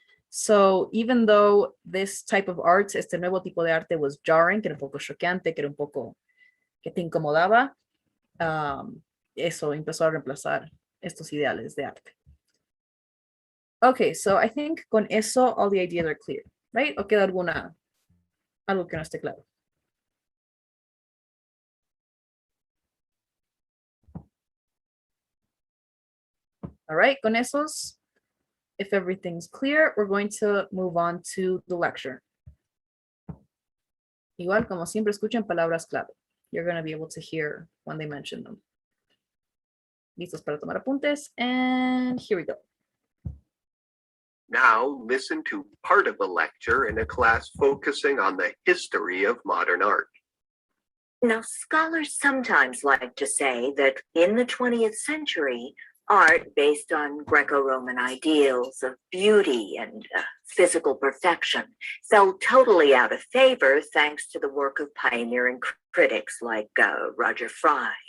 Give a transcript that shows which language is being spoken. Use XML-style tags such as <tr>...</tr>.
<en>So even though this type of art,</en> <es>este nuevo tipo de arte</es> <en>was jarring,</en> <es>que era un poco choqueante, que era un poco que te incomodaba, eso empezó a reemplazar estos ideales de arte.</es> <en>Okay, so I think</en> <es>con eso</es> <en>all the ideas are clear, right?</en> <es>¿O queda algo que no esté claro?</es> <en>All right,</en> <es>con esos,</es> <en>if everything's clear, we're going to move on to the lecture.</en> <es>Igual, como siempre, escuchen palabras clave.</es> <en>You're going to be able to hear when they mention them.</en> <es>Listos para tomar apuntes,</es> <en>and here we go. Now listen to part of a lecture in a class focusing on the history of modern art. Now, scholars sometimes like to say that in the 20th century, art based on Greco-Roman ideals of beauty and physical perfection fell totally out of favor thanks to the work of pioneering critics like Roger Fry.</en>